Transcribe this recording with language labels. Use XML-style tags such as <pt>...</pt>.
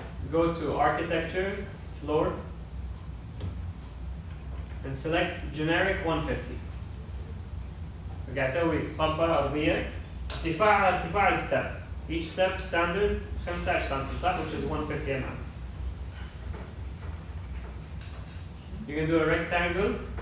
<en>go to architecture, floor, and select generic 150.</en> <ar>قاعد اسوي صبة أرضية ارتفاع على ارتفاع الستep.</ar> <en>Each step standard 15</en> <ar>سم صح,</ar> <en>which is 150 mm. You can do a rectangle.</en>